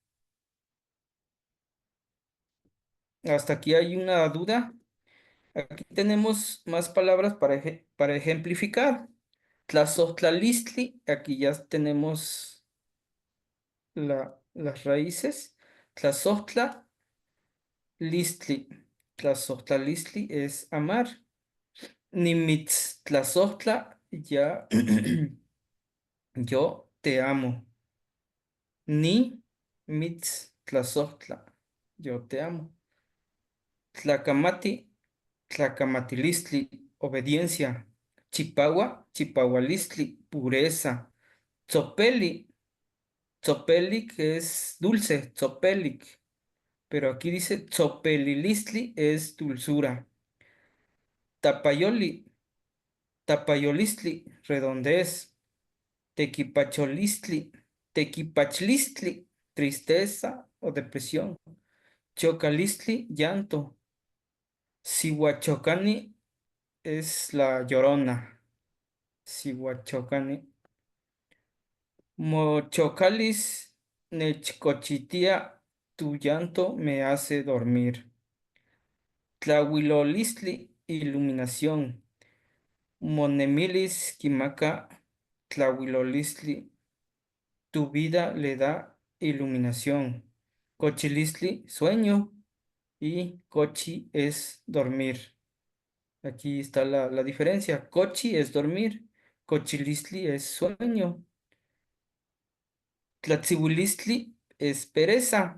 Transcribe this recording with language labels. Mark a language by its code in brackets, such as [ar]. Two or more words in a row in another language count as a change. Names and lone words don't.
[es] Hasta aquí hay una duda. Aquí tenemos más palabras para ejemplificar. Tlazohtlalistli, aquí ya tenemos las raíces. [nah] Tlazohtla, listli. [es] Tlazohtlalistli es amar. [nah] Nimitz tlazohtla, [es] ya yo te amo. [nah] Ni mitz tlazohtla, [es] yo te amo. [nah] Tlacamati, tlacamatilistli, obediencia. Chipagua, chipahualistli, pureza. Tzopeli, tzopeli que es dulce, tzopelic. Pero aquí dice tzopelilistli es dulzura. Tapayoli, tapayolistli, redondez. Tequipacholistli, tequipachlistli, [es] tristeza o depresión. Chocalistli, llanto. Sihuachocani es la llorona. Sihuachocani. [nah] Mochocalis nechcochitia, [es] tu llanto me hace dormir. Tlahuilolistli, iluminación. [nah] Monemilis quimaca, tlahuilolistli, [es] tu vida le da iluminación. Cochilistli, sueño. Y cochi es dormir. Aquí está la diferencia. Cochi es dormir. Cochilistli es sueño. Tlatzibulistli es pereza.